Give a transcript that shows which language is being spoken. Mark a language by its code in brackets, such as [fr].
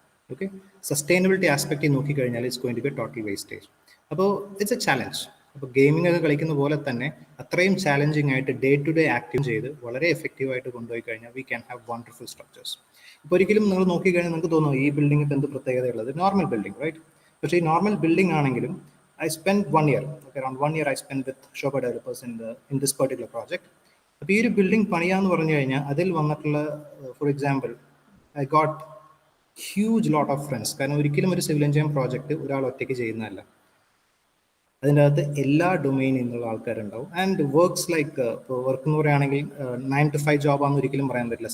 [en] okay, [ml] sustainability ആസ്പെക്റ്റിൽ നോക്കിക്കഴിഞ്ഞാൽ [en] It's going to be total wastage. [ml] അപ്പോൾ it's A challenge. അപ്പോൾ gaming ഒക്കെ കളിക്കുന്ന പോലെ തന്നെ അത്രയും ചാലഞ്ചിങ് ആയിട്ട് ഡേ ടു ഡേ ആക്റ്റീവ് ചെയ്ത് വളരെ എഫക്റ്റീവായിട്ട് കൊണ്ടുപോയി കഴിഞ്ഞാൽ [en] We can have wonderful structures. [ml] ഇപ്പോൾ ഒരിക്കലും നിങ്ങൾ നോക്കിക്കഴിഞ്ഞാൽ നിങ്ങൾക്ക് തോന്നും ഈ ബിൽഡിംഗ് ഇപ്പോൾ എന്ത് പ്രത്യേകതയുള്ളത്, നോർമൽ ബിൽഡിംഗ്, റൈറ്റ്? പക്ഷേ ഈ നോർമൽ ബിൽഡിംഗ് ആണെങ്കിലും [en] I spent 1 year, okay, around 1 year I spent with Shobha developers in this particular project. [ml] അപ്പോൾ ഈ ഒരു ബിൽഡിംഗ് പണിയാന്ന് പറഞ്ഞു കഴിഞ്ഞാൽ അതിൽ വന്നിട്ടുള്ള, for example, [en] I got huge lot of friends. [ml] കാരണം ഒരിക്കലും ഒരു സിവിൽ എഞ്ചിനീയറിംഗ് പ്രോജക്റ്റ് ഒരാൾ ഒറ്റയ്ക്ക് ചെയ്യുന്നതല്ല. അതിൻ്റെ അകത്ത് എല്ലാ ഡൊമൈനിൽ നിന്നുള്ള ആൾക്കാരുണ്ടാവും. ആൻഡ് വർക്ക്സ് ലൈക്ക്, ഇപ്പോൾ വർക്ക് എന്ന് പറയുകയാണെങ്കിൽ 9 to 5 ജോബാണെന്ന് ഒരിക്കലും പറയാൻ പറ്റില്ല.